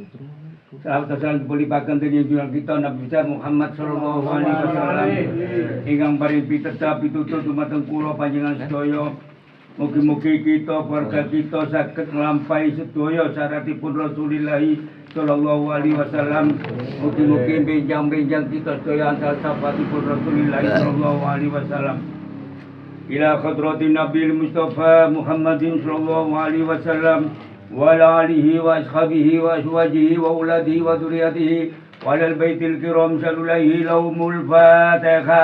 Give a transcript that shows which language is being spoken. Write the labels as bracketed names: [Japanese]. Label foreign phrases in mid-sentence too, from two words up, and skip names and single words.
[Javanese] Salam salam dipelipaken dening junjungan kita Nabi besar Muhammad [Arabic] صلى الله عليه وسلم. [Javanese] Ingkang paring tetap pitutur dumateng kula panjenengan sedaya. Mugi-mugi kita keluarga kita saged nglampahi sedaya syaratipun Rasulullah [Arabic] صلى الله عليه وسلم. [Javanese] Mugi-mugi benjang-benjang kita sedaya ansal sahabatipun Rasulullah [Arabic] صلى الله عليه وسلم. إلى حضرة النبي المصطفى محمد صلى الله عليه وسلم. وعلى آله وأصحابه وأزواجه وأولاده وذريته وعلى البيت الكرام صلوا عليه لهم الفاتحة.